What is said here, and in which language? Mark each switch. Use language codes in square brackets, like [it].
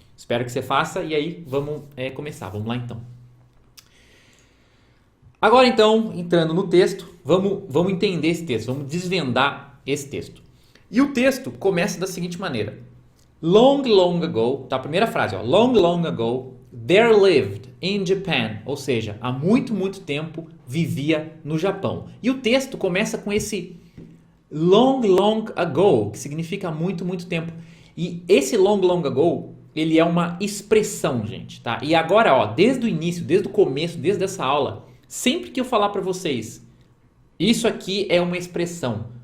[pt] Espero que você faça e aí vamos começar. Vamos lá então. Agora então, entrando no texto, vamos entender esse texto, vamos desvendar esse texto. E o texto começa da seguinte maneira. [en] Long, long ago, [pt] tá? A primeira frase, ó. [en] Long, long ago, there lived in Japan. [pt] Ou seja, há muito, muito tempo vivia no Japão. E o texto começa com esse [en] long, long ago, [pt] que significa há muito, muito tempo. E esse [en] long, long ago, [pt] ele é uma expressão, gente, tá? E agora, ó, desde o início, desde o começo, desde essa aula, sempre que eu falar para vocês, isso aqui é uma expressão.